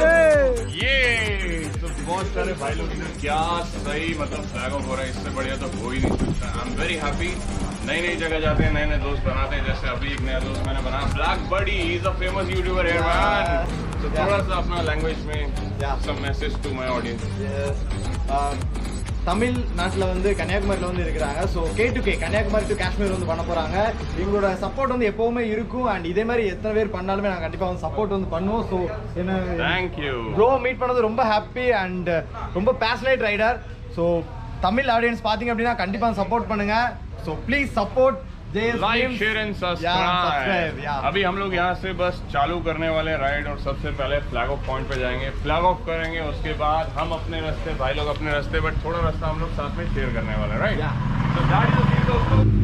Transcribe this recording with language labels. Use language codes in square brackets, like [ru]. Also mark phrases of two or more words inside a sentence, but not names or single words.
[hi] ये तो बहुत सारे भाई लोग इधर क्या सही मतलब [en] flag off [hi] हो रहा है, इससे बढ़िया तो हो ही नहीं सकता. [en] I am very happy. [hi] नई जगह जाते हैं, नए दोस्त बनाते हैं. जैसे अभी एक नया दोस्त मैंने बनाया, ब्लैक बडी. [en] He is a famous YouTuber here man. [hi] तो थोड़ा सा अपना लैंग्वेज में [en] some message to my audience. [ta] தமிழ்நாட்டில் வந்து கன்னியாகுமரியில் வந்து இருக்கிறாங்க. ஸோ K2K கன்னியாகுமரி டு காஷ்மீர் வந்து பண்ண போகிறாங்க. எங்களோட சப்போர்ட் வந்து எப்போவுமே இருக்கும். அண்ட் இதே மாதிரி எத்தனை பேர் பண்ணாலுமே நாங்கள் கண்டிப்பாக வந்து சப்போர்ட் வந்து பண்ணுவோம். ஸோ என்ன தேங்க்யூ [en] bro meet [ta] பண்ணது ரொம்ப [en] happy and [ta] ரொம்ப [en] passionate rider. so Tamil audience [ta] பார்த்தீங்க அப்படின்னா கண்டிப்பாக சப்போர்ட் பண்ணுங்கள். [en] so please support like share and subscribe. [hi] अभी हम लोग यहाँ से बस चालू करने वाले राइड और सबसे पहले [en] flag off point [hi] पे जाएंगे, [en] flag off [hi] करेंगे. उसके बाद हम अपने रास्ते, भाई लोग अपने रास्ते, बट थोड़ा रास्ता हम लोग साथ में शेयर करने वाले. [en] Right. तो that is the thing दोस्तों.